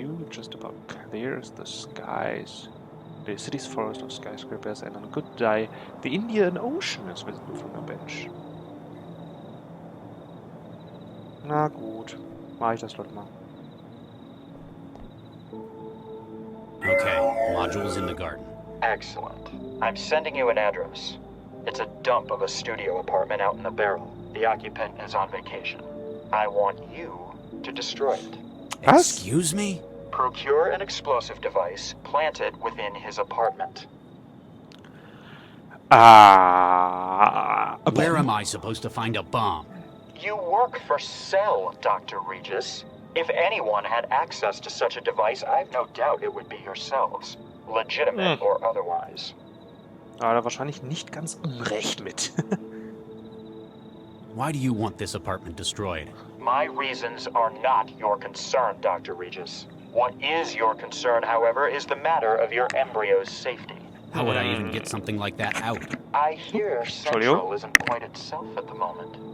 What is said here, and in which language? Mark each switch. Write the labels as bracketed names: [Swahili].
[English] Just about clears the skies. The city's forest of skyscrapers, and on a good day, the Indian Ocean is visible from the bench. [German] Na gut, mach ich das dort mal. [English] Okay, module's in the garden. Excellent. I'm sending you an address. It's a dump of a studio apartment out in the barrel. The occupant is on vacation. I want you to destroy it. Excuse me? Procure an explosive device, plant it within his apartment. Where am I supposed to find a bomb? You work for Cell, Dr. Regis. If anyone had access to such a device, I've no doubt it would be yourselves. Legitimate or otherwise. [German] Aber da wahrscheinlich nicht ganz unrecht mit. [English] Why do you want this apartment destroyed? My reasons are not your concern, Dr. Regis. What is your concern, however, is the matter of your embryo's safety. How would I even get something like that out? I hear Central isn't quite itself at the moment.